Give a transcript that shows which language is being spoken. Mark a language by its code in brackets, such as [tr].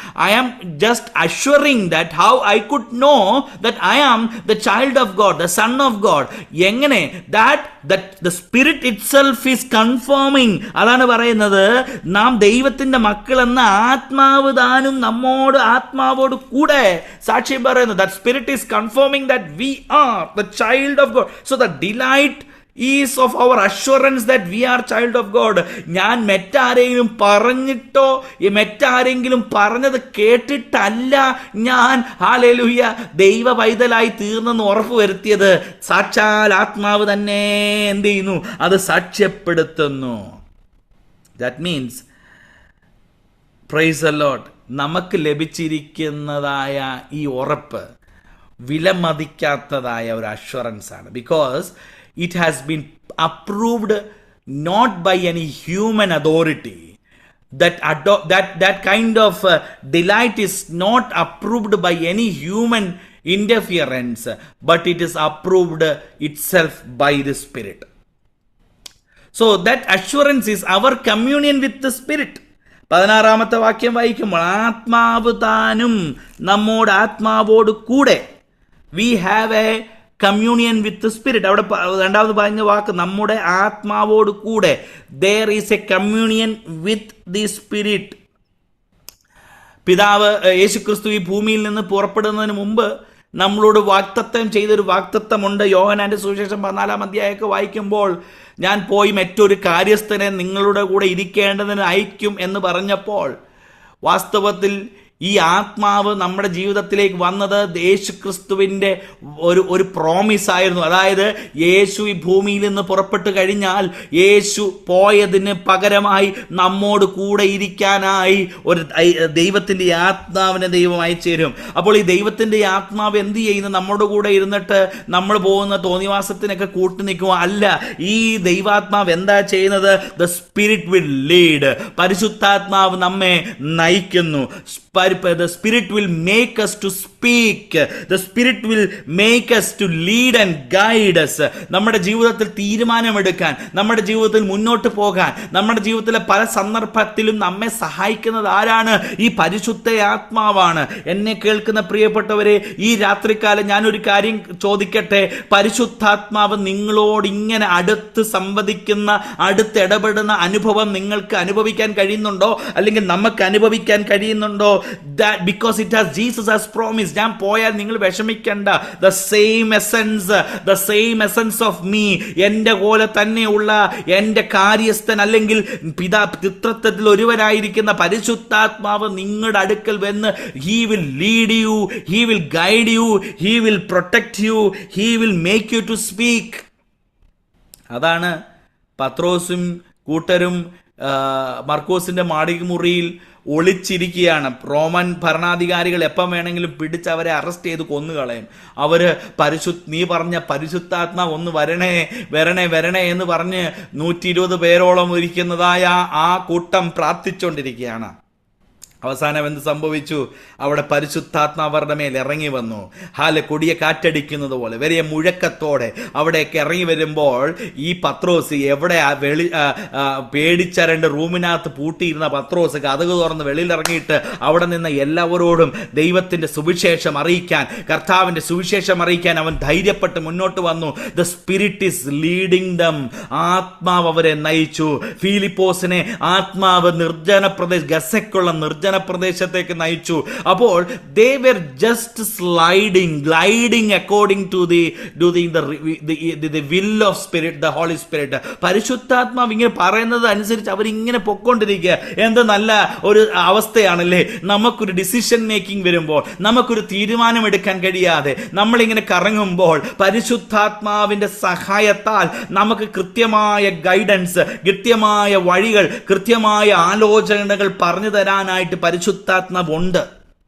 [en] I am just assuring that how I could know that I am the child of God, the son of God. എങ്ങനെ? That the spirit itself is confirming. [ml] അതാണ് പറയുന്നത്, നാം ദൈവത്തിൻ്റെ മക്കളെന്ന് ആത്മാവ് താനും നമ്മോട് ആത്മാവോട് കൂടെ സാക്ഷ്യം പറയുന്നു. [en] That spirit is confirming that we are the child of God. So the delight is of our assurance that we are child of God. [ml] ഞാൻ മറ്റാരെങ്കിലും പറഞ്ഞിട്ടോ മറ്റാരെങ്കിലും പറഞ്ഞത് കേട്ടിട്ടല്ല ഞാൻ ഹല്ലേലൂയ ദൈവ പൈതലായി തീർന്നെന്ന് ഉറപ്പ് വരുത്തിയത്. സാക്ഷാൽ ആത്മാവ് തന്നെ എന്ത് ചെയ്യുന്നു? അത് സാക്ഷ്യപ്പെടുത്തുന്നു. [en] that means praise the Lord, [ml] നമുക്ക് ലഭിച്ചിരിക്കുന്നതായ ഈ ഉറപ്പ് വിലമതിക്കാത്തതായ ഒരു അഷ്വറൻസ് ആണ്. [en] Because it has been approved not by any human authority. That kind of delight is not approved by any human interference, but it is approved itself by the Spirit. So that assurance is our communion with the Spirit. [ml] 16-ാമത്തെ വാക്യം വായിക്കുമ്പോൾ ആത്മാവ് താനും നമ്മോട് ആത്മാവോട് കൂടെ, [en] we have a communion with spirit. [ml] അവിടെ രണ്ടാമത് പറഞ്ഞ വാക്ക് നമ്മുടെ ആത്മാവോട് കൂടെ. [en] there is a communion with the spirit. [ml] പിതാവ് യേശുക്രിസ്തു ഈ ഭൂമിയിൽ നിന്ന് പുറപ്പെടുന്നതിന് മുമ്പ് നമ്മളോട് വാഗ്ദത്തം ചെയ്തൊരു വാഗ്ദത്തമുണ്ട്. യോഹന്നാന്റെ സുവിശേഷം 14-ാം അധ്യായമൊക്കെ വായിക്കുമ്പോൾ, ഞാൻ പോയി മറ്റൊരു കാര്യസ്ഥനെ നിങ്ങളുടെ കൂടെ ഇരിക്കേണ്ടതിന് അയക്കും എന്ന് പറഞ്ഞപ്പോൾ, വാസ്തവത്തിൽ ഈ ആത്മാവ് നമ്മുടെ ജീവിതത്തിലേക്ക് വന്നത് യേശു ക്രിസ്തുവിൻ്റെ ഒരു പ്രോമിസ് ആയിരുന്നു. അതായത് യേശു ഈ ഭൂമിയിൽ നിന്ന് പുറപ്പെട്ടു കഴിഞ്ഞാൽ യേശു പോയതിന് പകരമായി നമ്മോട് കൂടെ ഇരിക്കാനായി ഒരു ദൈവത്തിൻ്റെ ആത്മാവിനെ ദൈവം അയച്ചുതരും. അപ്പോൾ ഈ ദൈവത്തിൻ്റെ ആത്മാവ് എന്ത് ചെയ്യുന്നു? നമ്മുടെ കൂടെ ഇരുന്നിട്ട് നമ്മൾ പോകുന്ന തോന്നിവാസത്തിനൊക്കെ കൂട്ടു നിൽക്കുക അല്ല. ഈ ദൈവാത്മാവ് എന്താ ചെയ്യുന്നത്? [en] The spirit will lead. [ml] പരിശുദ്ധാത്മാവ് നമ്മെ നയിക്കുന്നു. [en] the Spirit will make us to speak. The Spirit will make us to lead and guide us. [ml] നമ്മുടെ ജീവിതത്തിൽ തീരുമാനമെടുക്കാൻ, നമ്മുടെ ജീവിതത്തിൽ മുന്നോട്ട് പോകാൻ, നമ്മുടെ ജീവിതത്തിലെ പല സന്ദർഭത്തിലും നമ്മെ സഹായിക്കുന്നത് ആരാണ്? ഈ പരിശുദ്ധ ആത്മാവാണ്. എന്നെ കേൾക്കുന്ന പ്രിയപ്പെട്ടവരെ, ഈ രാത്രികാലം ഞാനൊരു കാര്യം ചോദിക്കട്ടെ. പരിശുദ്ധാത്മാവ് നിങ്ങളോട് ഇങ്ങനെ അടുത്ത് സംവദിക്കുന്ന, അടുത്ത് ഇടപെടുന്ന അനുഭവം നിങ്ങൾക്ക് അനുഭവിക്കാൻ കഴിയുന്നുണ്ടോ? അല്ലെങ്കിൽ നമുക്ക് അനുഭവിക്കാൻ കഴിയുന്നുണ്ടോ? [en] That because it has Jesus has promised. [ml] ഞാൻ പോയാൽ നിങ്ങൾ വിഷമിക്കണ്ട. [en] The same essence of me, [ml] എൻ്റെ പോലെ തന്നെയുള്ള എൻ്റെ കാര്യസ്ഥൻ അല്ലെങ്കിൽ പിതൃത്വത്തിൽ ഒരുവനായിരിക്കുന്ന പരിശുദ്ധാത്മാവ് നിങ്ങളുടെ അടുക്കൽ വന്ന് [en] he will lead you, he will guide you, he will protect you, he will make you to speak. [ml] അതാണ് പത്രോസും കൂട്ടരും മർക്കോസിന്റെ മാളികമുറിയിൽ ഒളിച്ചിരിക്കുകയാണ്. റോമൻ ഭരണാധികാരികൾ എപ്പം വേണമെങ്കിലും പിടിച്ച് അവരെ അറസ്റ്റ് ചെയ്ത് കൊന്നുകളയും. അവര് നീ പറഞ്ഞ പരിശുദ്ധാത്മാവ് ഒന്ന് വരണേ എന്ന് പറഞ്ഞ് 120 പേരോളം ഇരിക്കുന്നതായ ആ കൂട്ടം പ്രാർത്ഥിച്ചുകൊണ്ടിരിക്കുകയാണ്. അവസാനം എന്ത് സംഭവിച്ചു? അവിടെ പരിശുദ്ധാത്മാവ് അവരുടെ മേൽ ഇറങ്ങി വന്നു. കൊടിയ കാറ്റടിക്കുന്നത് പോലെ വലിയ മുഴക്കത്തോടെ അവിടേക്ക് ഇറങ്ങി വരുമ്പോൾ ഈ പത്രോസ് എവിടെ പേടിച്ചരണ്ട് റൂമിനകത്ത് പൂട്ടിയിരുന്ന പത്രോസ് കതക് തുറന്ന് വെളിയിൽ ഇറങ്ങിയിട്ട് അവിടെ നിന്ന് എല്ലാവരോടും ദൈവത്തിന്റെ സുവിശേഷം അറിയിക്കാൻ, കർത്താവിന്റെ സുവിശേഷം അറിയിക്കാൻ അവൻ ധൈര്യപ്പെട്ട് മുന്നോട്ട് വന്നു. [en] The spirit is leading them. [ml] ആത്മാവ് അവരെ നയിച്ചു. ഫിലിപ്പോസിനെ ആത്മാവ് ഗസയ്ക്കുള്ള നിർജ്ജന പ്രദേശത്തേക്ക് നയിച്ചു. [en] അപ്പോൾ they were just gliding according to the will of Spirit, the Holy Spirit. [ml] പരിശുദ്ധാത്മാവ് ഇങ്ങനെ പറയുന്നത് അനുസരിച്ച് അവരിങ്ങനെ പൊക്കോണ്ടിരിക്കുക. എന്ത് നല്ല ഒരു അവസ്ഥയാണല്ലേ. നമുക്കൊരു ഡിസിഷൻ മേക്കിംഗ് വരുമ്പോൾ, നമുക്കൊരു തീരുമാനം എടുക്കാൻ കഴിയാതെ നമ്മളിങ്ങനെ കറങ്ങുമ്പോൾ പരിശുദ്ധാത്മാവിന്റെ സഹായത്താൽ നമുക്ക് കൃത്യമായ ഗൈഡൻസ്, കൃത്യമായ വഴികൾ, കൃത്യമായ ആലോചനകൾ പറഞ്ഞു തരാനായിട്ട് പരിശുദ്ധാത്മാവുണ്ട്.